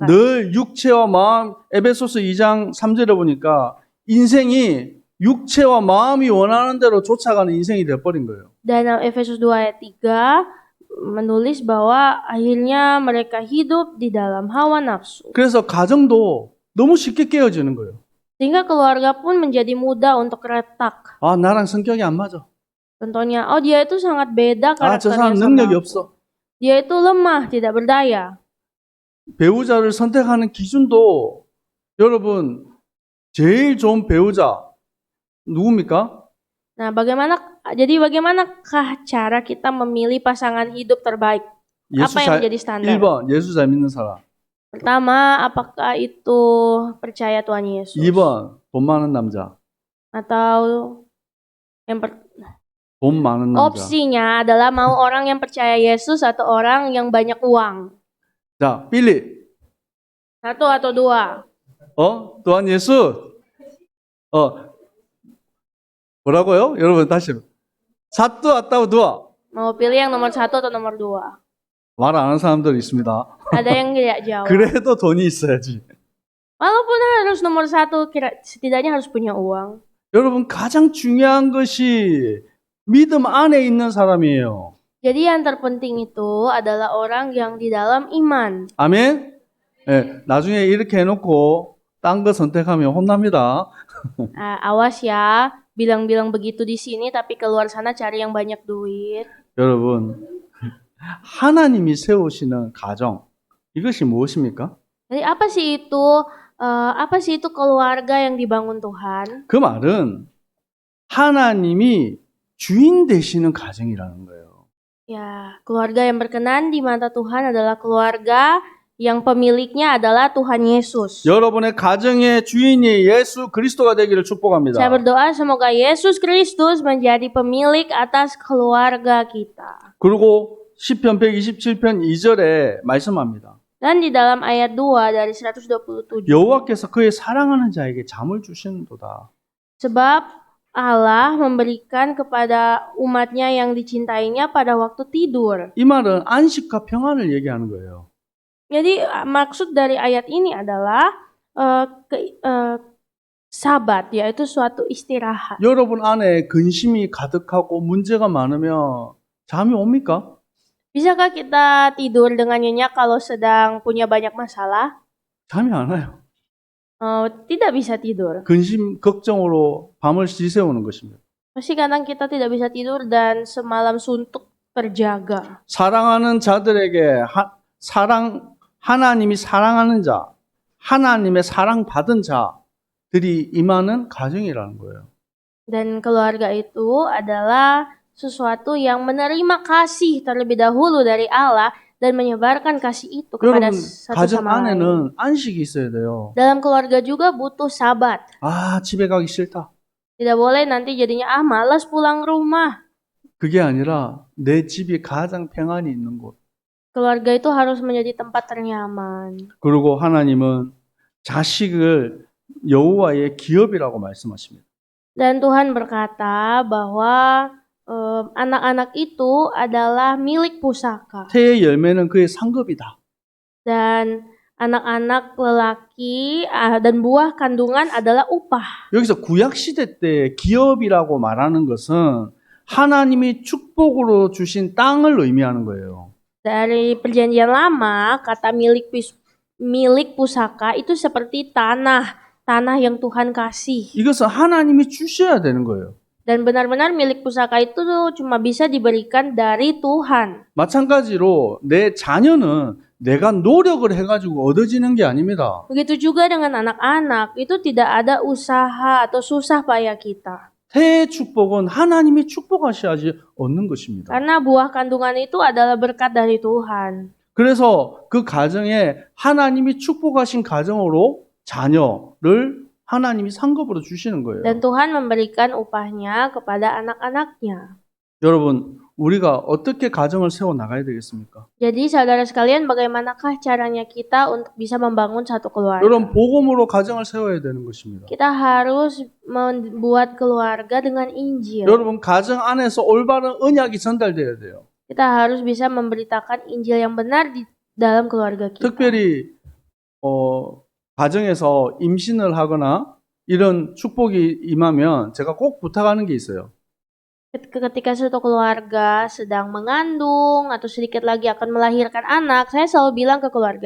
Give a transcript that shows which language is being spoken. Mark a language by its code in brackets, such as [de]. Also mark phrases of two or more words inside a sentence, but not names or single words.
[ko] 늘 육체와 마음, 에베소서 2장 3절에 보니까 인생이 육체와 마음이 원하는 대로 쫓아가는 인생이 되어버린 거예요. [id] Dan dalam Efesus 2 ayat 3 menulis bahwa akhirnya mereka hidup di dalam hawa nafsu. [ko] 그래서 가정도 너무 쉽게 깨어지는 거예요. [id] Sehingga keluarga pun menjadi mudah untuk retak. [ko] 아, 나랑 성격이 안 맞아. [id] Contohnya, oh dia itu sangat beda [ko] 아, 저 [id] karakternya [ko] 사람 [id] sama [ko] 능력이 [id] aku. [ko] 없어. [id] Dia itu lemah, tidak berdaya. [ko] 배우자를 선택하는 기준도 여러분 제일 좋은 배우자 누굽니까? [id] Nah, bagaimanakah cara kita memilih pasangan hidup terbaik? [ko] 예수 [id] Apa yang [ko] 잘 [id] menjadi standar? [ko] 1번 예수 잘 믿는 사람. [id] Pertama, apakah itu percaya Tuhan Yesus? [ko] 2번 돈 많은 남자. [id] Atau [ko] 돈 많은 남자. [id] opsinya adalah mau orang yang percaya Yesus atau orang yang banyak uang? [ko] 자, 빌리. [id] Satu atau dua? [ko] 또한 예수. 뭐라고요? 여러분 다시. [id] satu atau dua. Mau pilih yang nomor 1 atau nomor 2? [ko] 말 안 하는 사람들 있습니다. [id] Ada yang tidak jawab. [ko] 그래도 돈이 있어야지. [id] Walaupun harus nomor 1, setidaknya harus punya uang. [ko] 여러분 가장 중요한 것이 믿음 안에 있는 사람이에요. [id] Jadi yang terpenting itu adalah orang yang di dalam iman. [ko] 아멘. 예, 나중에 이렇게 해놓고 딴 거 선택하면 혼납니다. [id] Awas ya, bilang-bilang begitu di sini tapi keluar sana cari yang banyak duit. [ko] 여러분 하나님이 세우시는 가정 이것이 무엇입니까? [id] Jadi apa sih itu keluarga yang dibangun Tuhan? [ko] 그 말은 하나님이 주인 되시는 가정이라는 거예요. [id] Ya, keluarga yang berkenan di mata Tuhan adalah keluarga yang pemiliknya adalah Tuhan Yesus. [ko] 여러분의 가정의 주인이 예수 그리스도가 되기를 축복합니다. [id] Saya berdoa semoga Yesus Kristus menjadi pemilik atas keluarga kita. [ko] 그리고 시편 127편 2절에 말씀합니다. [id] Dan di dalam ayat 2 dari 127. [ko] 여호와께서 그의 사랑하는 자에게 잠을 주시는도다. [id] Sebab Allah memberikan kepada umatnya yang dicintainya pada waktu tidur. [ko] 이 말은 안식과 평안을 얘기하는 거예요. [id] Jadi maksud dari ayat ini adalah sabat, yaitu suatu istirahat. [ko] 여러분 안에 근심이 가득하고 문제가 많으면 잠이 옵니까? [id] Bisakah kita tidur dengan nyenyak kalau sedang punya banyak masalah? [ko] 잠이 안 와요. [id] Tidak bisa tidur. [ko] 근심, 걱정으로 밤을 지새우는 것입니다. [id] Pasti kadang kita tidak bisa tidur dan semalam suntuk terjaga. [ko] 사랑하는 자들에게 하나님이 사랑하는 자, 하나님의 사랑받은 자들이 임하는 가정이라는 거예요. [id] Dan keluarga itu adalah sesuatu yang menerima kasih terlebih dahulu dari Allah dan menyebarkan kasih itu kepada [ko] 여러분, [id] satu [ko] 가정 [id] sama lain. [ko] 안에는 안식이 있어야 돼요. [id] Dalam keluarga juga butuh sabat. [ko] 아, 집에 가기 싫다. [id] Tidak boleh nanti jadinya malas pulang rumah. [ko] 그게 아니라 내 집이 가장 평안이 있는 곳. [id] Keluarga itu harus menjadi tempat ternyaman. [ko] 그리고 하나님은 자식을 여호와의 기업이라고 말씀하십니다. [id] Dan Tuhan berkata bahwa anak-anak itu adalah milik pusaka. [ko] 태의 열매는 그의 상급이다. [id] Dan anak-anak lelaki dan buah kandungan adalah upah. [ko] 여기서 구약 시대 때 기업이라고 말하는 것은 하나님이 축복으로 주신 땅을 의미하는 거예요. [id] Dari perjanjian lama, kata milik pusaka itu seperti tanah yang Tuhan kasih. [ko] 이것은 하나님이 주셔야 되는 거예요. [id] Dan benar-benar milik pusaka itu cuma bisa diberikan dari Tuhan. [ko] 마찬가지로 내 자녀는 내가 노력을 해가지고 얻어지는 게 아닙니다. [id] Begitu juga dengan anak-anak, itu tidak ada usaha atau susah payah kita. [ko] 태의 축복은 하나님이 축복하셔야지 얻는 것입니다. [id] Karena buah kandungan itu adalah berkat dari Tuhan. [ko] 그래서 그 가정에 하나님이 축복하신 가정으로 자녀를 하나님이 상급으로 주시는 거예요. [id] Dan Tuhan memberikan upahnya kepada anak-anaknya. [ko] 여러분, 우리가 어떻게 가정을 세워 나가야 되겠습니까? [id] Jadi saudara sekalian, bagaimanakah caranya kita untuk bisa membangun satu keluarga? [ko] 여러분, 복음으로 가정을 세워야 되는 것입니다. [id] Kita harus membuat keluarga dengan Injil. [ko] 여러분, 가정 안에서 올바른 언약이 전달돼야 돼요. [id] Kita harus bisa memberitakan Injil yang benar di dalam keluarga kita. [ko] 특별히 가정에서 임신을 하거나 이런 축복이 임하면 제가 꼭 부탁하는 게 있어요. [id] Ketika suatu keluarga sedang mengandung atau sedikit lagi akan melahirkan anak, saya selalu bilang ke keluarga itu,